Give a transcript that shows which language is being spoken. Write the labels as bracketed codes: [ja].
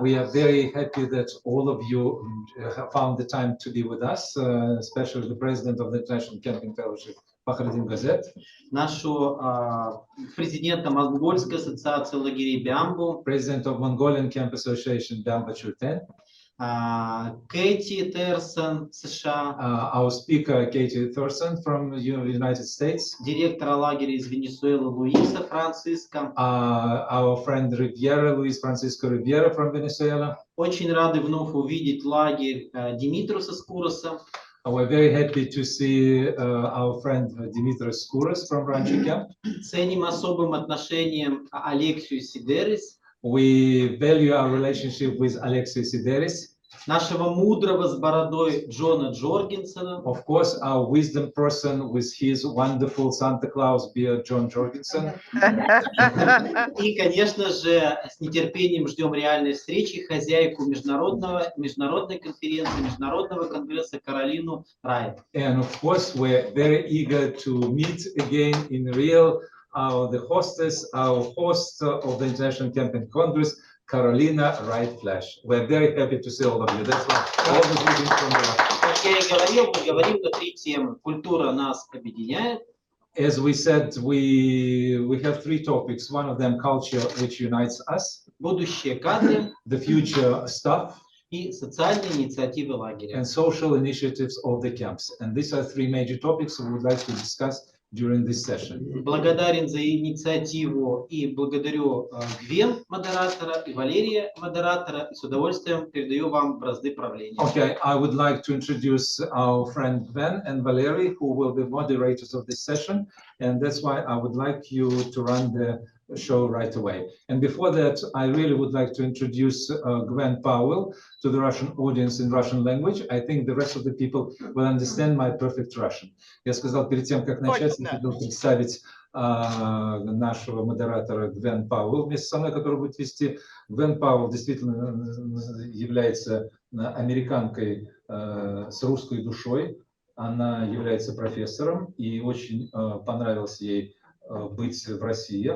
[en] We are very happy that all of you have found the time to be with us, especially the president of the International Camping Fellowship, Фахриддин Газет, [ru] Нашу президента Монгольской ассоциации лагерей Бямбу, [en] president of Mongolian Camp Association, Bamba Chulten, [ru] Кэти Терсон, США, [en] our speaker, Katie Thorson from the United States, [ru] директора лагеря из Венесуэлы Луиса Франциско. [en] our friend Riviera, Luis Francisco Riviera from Venezuela. [ru] Очень рады вновь увидеть лагерь Димитруса Скуроса. [en] We're very happy to see our friend Dimitris Skouras from Rancho Camp. [ru] Ценим особым отношением Алексию Сидерис, [en] We value our relationship with Alexei Sideris. [ru] нашего мудрого с бородой Джона Джоргенсена. [en] Of course, our wisdom person with his wonderful Santa Claus beard, John Jorgensen. [ru] И, конечно же, с нетерпением ждем реальной встречи хозяйку международной конференции, Международного конгресса Каролину Райт. [en] And of course, we're very eager to meet again in real, the hostess, our host of the International Camping Congress, Carolina Wright-Flash. We're very happy to see all of you. That's why all the greetings from the... [ru] Как я и говорил, мы говорим на 3 темы. Культура нас объединяет. [en] As we said, we have 3 topics. One of them, culture, which unites us. [ru] Будущее кадры [en] The future stuff. [ru] И социальные инициативы лагеря. [en] And social initiatives of the camps. And these are 3 major topics we would like to discuss during this session. [ru] Благодарен за инициативу и благодарю Гвен, модератора, и Валерия, модератора, и с удовольствием передаю вам бразды правления. [en] Okay, I would like to introduce our friend Gwen and Valery, who will be moderators of this session, and that's why I would like you to run the show right away. And before that, I really would like to introduce Gwen Powell to the Russian audience in Russian language. I think the rest of the people will understand my perfect Russian. [ru] Я сказал, перед тем, как начать, я хотел представить нашего модератора Гвен Пауэлл вместе со мной, который будет вести. Гвен Пауэлл действительно является американкой с русской душой. Она является профессором, и очень понравилось ей быть в России.